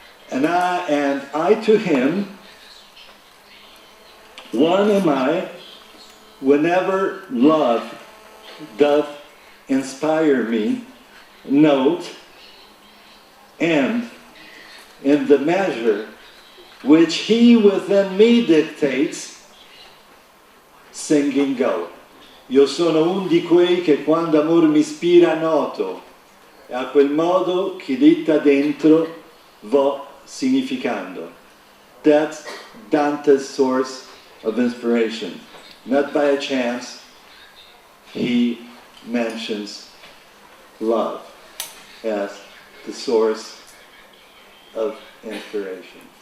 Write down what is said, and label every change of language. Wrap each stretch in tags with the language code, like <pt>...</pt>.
<en>And I to him, one am I, whenever love doth inspire me, note, and in the measure which he within me dictates, singing go.</en> <it>Io sono un di quei che quando amor mi ispira noto, e a quel modo chi ditta dentro vo significando.</it> <en>That's Dante's source of inspiration. Not by a chance, he mentions love as the source of inspiration.</en>